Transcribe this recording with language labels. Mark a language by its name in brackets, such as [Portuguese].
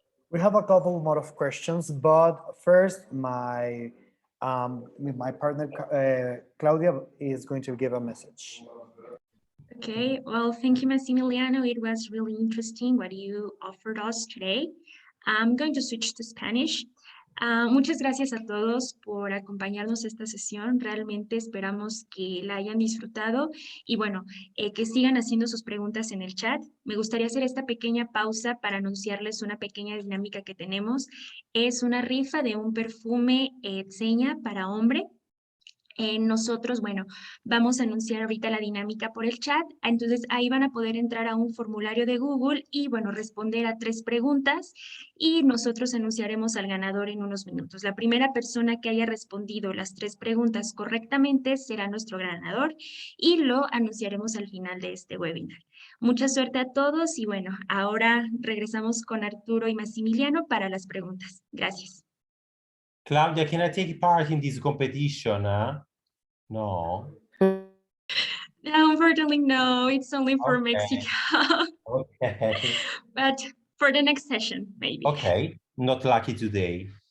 [English] We have a couple more of questions, but first my partner, Claudia, is going to give a message. Okay, well, thank you, Massimiliano. It was really interesting what you offered us today. I'm going to switch to Spanish. [Spanish] Muchas gracias a todos por acompañarnos a esta sesión. Realmente esperamos que la hayan disfrutado y bueno, que sigan haciendo sus preguntas en el chat. Me gustaría hacer esta pequeña pausa para anunciarles una pequeña dinámica que tenemos. Es una rifa de un perfume Zegna para hombre. Nosotros, bueno, vamos a anunciar ahorita la dinámica por el chat, entonces ahí van a poder entrar a un formulario de Google y, bueno, responder a 3 preguntas y nosotros anunciaremos al ganador en unos minutos. La primera persona que haya respondido las 3 preguntas correctamente será nuestro ganador y lo anunciaremos al final de este webinar. Mucha suerte a todos y, bueno, ahora regresamos con Arturo y Massimiliano para las preguntas. Gracias. [English] Claudia, can I take part in this competition? No. Unfortunately, no. It's only for Mexico. Okay. But for the next session, maybe. Okay. Not lucky today.